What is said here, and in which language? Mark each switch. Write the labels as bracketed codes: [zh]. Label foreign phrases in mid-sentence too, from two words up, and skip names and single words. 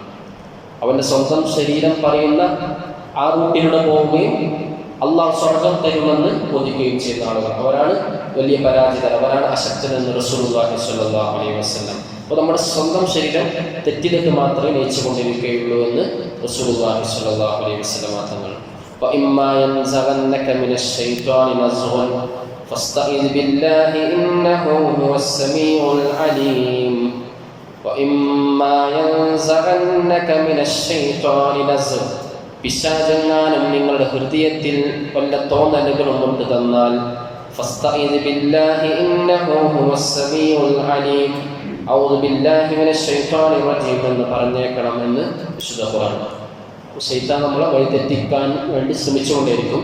[ml] അവൻ്റെ സ്വന്തം ശരീരം പറയുന്ന ആ റൂട്ടിലൂടെ പോവുകയും അള്ളാഹു സ്വർഗ്ഗം തരുമെന്ന് ബോധിക്കുകയും ചെയ്യുന്ന ആളുകൾ, അവരാണ് വലിയ പരാജിതർ, അവരാണ് അശക്തൻ എന്ന് [ar] رسول الله صلى الله عليه وسلم. [ml] അപ്പോൾ നമ്മുടെ സ്വന്തം ശരീരം തെറ്റിലേക്ക് മാത്രമേ നയിച്ചുകൊണ്ടിരിക്കുകയുള്ളൂ എന്ന് [ar] رسول الله صلى الله عليه وسلم [ml] തങ്ങൾ. [ar] وَإِمَّا يَنزَغَنَّكَ مِنَ الشَّيْطَانِ نَزْغٌ فَاسْتَعِذْ بِاللَّهِ إِنَّهُ هُوَ السَّمِيعُ الْعَلِيمُ. وَإِمَّا يَنزَغَنَّكَ مِنَ الشَّيْطَانِ نَزْغٌ, [ml] പിശാചെങ്ങാനും നിങ്ങളുടെ ഹൃദയത്തിൽ വല്ല തോന്നലുകളും കൊണ്ട് തന്നാൽ [ar] فاستعذ بالله إنه هو السميع العليم أعوذ بالله من الشيطان الرجيم [ml] എന്ന് പറഞ്ഞേക്കണം എന്ന് വിശുദ്ധ ഖുർആൻ. ശൈത്താൻ നമ്മളെ വഴി തെറ്റിക്കാൻ വേണ്ടി ശ്രമിച്ചുകൊണ്ടേയിരിക്കും.